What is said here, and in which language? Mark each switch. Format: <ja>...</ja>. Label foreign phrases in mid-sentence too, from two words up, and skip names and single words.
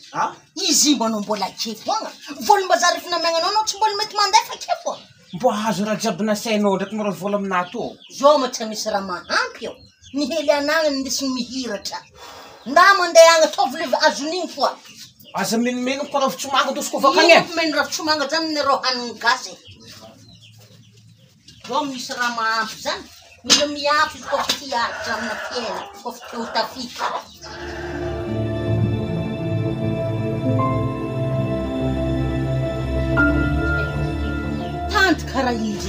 <mg>Izy manao mbola ke foagna. Vola mbazaha rehefa namiagnanao anao tsy mbola mety mandefa ke foagna. Mbo azo raha jiaby nasainao ndraiky mora vola aminahy tô. Zao ma tsy misy raha mahampy eo. Mihely anagnany ndesiny mihiratra. Nda mandeha agny ataovy le azon'igny foa. Aza menimeno ko ravitsomanga tosiko vakagny e. Meno ravitsomanga zany nereo haniny gasy. Zao misy raha mahampy zany. Mila miampy izy koa fa tiaritra amina fiaina. Koa fa teo tafika. Tanty karaha izy.</mg>